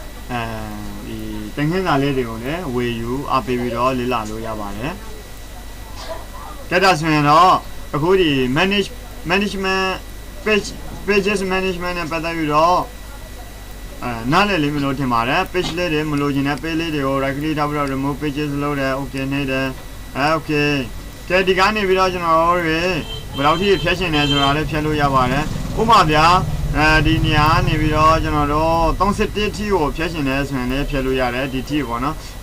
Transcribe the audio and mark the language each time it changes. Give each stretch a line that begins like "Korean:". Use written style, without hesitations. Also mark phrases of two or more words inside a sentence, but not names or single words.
Burmese: တင်ခင်းစာလေးတွေကိုလည်းဝေယူအပေးပြီးတော့လေ့လာလို့ရပါတယ်ကဲဒါဆိုရင်တော့အခုဒီ
English: management pages
Burmese: management နဲ့ပတ်သက်ပြီးတော့နားလည်လိမ့်မယ်လို့ထင်ပါတယ် page လေးတွေမလိုချင်တဲ့ page လေးတွေကို
English: right click
Burmese: ထားပြီးတော့
English: remove pages
Burmese: လုပ်တယ် okay နေတယ်okay ကဲဒီကနေ ပြီးတော့ကျွန်တော်တို့တွေဘယ်လောက်ထိဖြတ်ရှင်နေဆိုတာလည်းဖြတ်လို့ရပါတယ်ဥပမာဗျာဒီနေရာနေပြီးတော့ကျွန်တော်တို့31 ထိကိုဖြတ်ရှင်နေဆိုရင်လည်းဖြတ်လို့ရတယ်ဒီထိပေါ့နော်တ